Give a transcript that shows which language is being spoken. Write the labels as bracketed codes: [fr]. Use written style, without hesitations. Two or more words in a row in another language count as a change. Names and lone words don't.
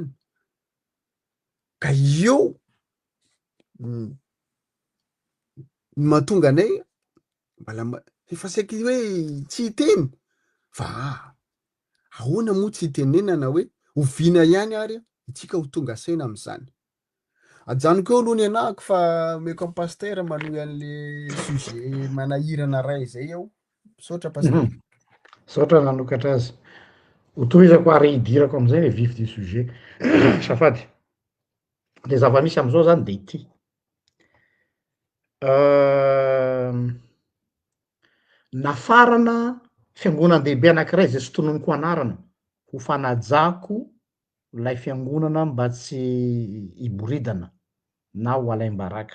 [mg] Ka eo mahatonga anay mbala efa saiky hoe tsy hiteny fa ahoana moa tsy hitenenana hoe oviana ihany ary itsika ho tonga saina am'izany. Ajanoko eo aloha ny anahako fa meko amin'ny pasteur manohy an'le sujet manahirana ray zay aho. Misaotra pasteur. Saotra nanokatra azy. Hotohizako ary hidirako am'izay [fr] le vif du sujet. [mg] Safady. Le zava-misy am'izao zany de ity. Nafarana fiangonan-dehibe anankiray zay tsy tononoko anarana ho fanajako lay fiangonana mba tsy hiboridana na ho alaim-baraka.